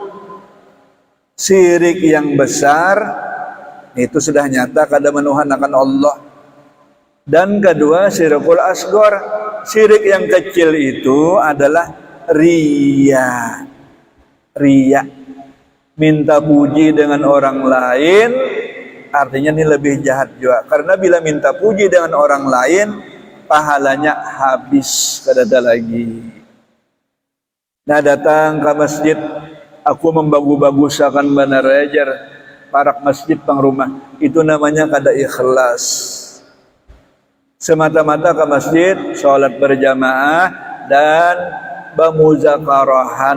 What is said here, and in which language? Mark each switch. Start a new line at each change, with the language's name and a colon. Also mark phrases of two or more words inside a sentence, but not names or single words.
Indonesian: Syirik yang besar itu sudah nyata kada menuhankan Allah, dan kedua
Arabic: syirkul asghar.
Indonesian: Syirik yang kecil itu adalah riya. Riya, minta puji dengan orang lain, artinya ini lebih jahat juga. Karena bila minta puji dengan orang lain, pahalanya habis, kada ada lagi.
Banjar: Nah datang ke masjid, aku membagus-bagusakan benar ajar parak masjid pang rumah, itu namanya kada ikhlas.
Indonesian: Semata-mata ke masjid, sholat berjamaah, dan bamuzakarahan.